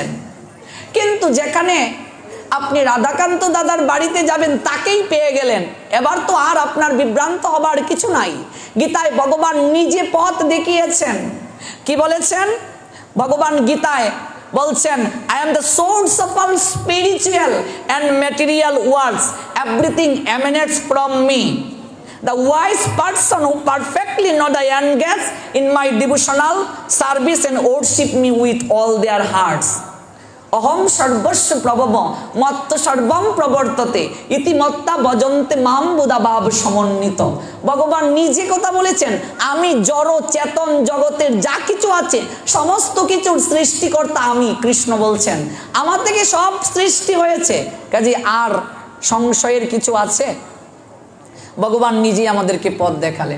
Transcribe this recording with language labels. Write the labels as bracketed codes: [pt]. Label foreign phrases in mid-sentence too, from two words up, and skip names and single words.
[bn] কিন্তু যেখানে আপনি রাধাকান্ত দাদার বাড়িতে যাবেন তাকেই পেয়ে গেলেন, এবার তো আর আপনার বিভ্রান্ত হবার কিছু নাই। গীতায় ভগবান নিজে পথ দেখিয়েছেন। কি বলেছেন ভগবান গীতায়? বলছেন, [en] I am the source of all spiritual and material worlds. Everything emanates from me. The wise person who perfectly know the end gets in my devotional service and worship me with all their hearts. [sa] অহম সর্বস্ব প্রভব মত্ত সর্বম প্রবর্ততে ইতি মত্তা ভজন্তে মাম বুধা ভাব সমন্বিত। [bn] ভগবান নিজে কথা বলেছেন, আমি জড় চেতন জগতের যা কিছু আছে সমস্ত কিছুর সৃষ্টিকর্তা আমি। কৃষ্ণ বলছেন আমার থেকে সব সৃষ্টি হয়েছে, কাজে আর সংশয়ের কিছু আছে? ভগবান নিজেই আমাদেরকে পথ দেখালেন।